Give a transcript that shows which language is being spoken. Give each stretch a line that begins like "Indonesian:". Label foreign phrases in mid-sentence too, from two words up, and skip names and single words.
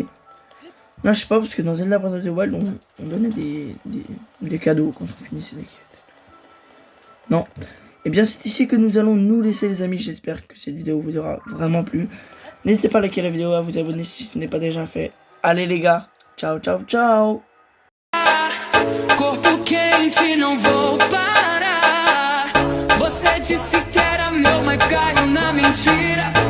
French: Là je sais pas parce que dans Zelda Breath of the Wild on donnait des cadeaux quand on finissait les quêtes. Non. Et bien c'est ici que nous allons nous laisser les amis. J'espère que cette vidéo vous aura vraiment plu. N'hésitez pas à liker la vidéo, à vous abonner si ce n'est pas déjà fait. Allez les gars,
Italian: ciao ciao ciao.
Portuguese: Corpo quente, não vou parar. Você disse que era meu, mas caiu na mentira.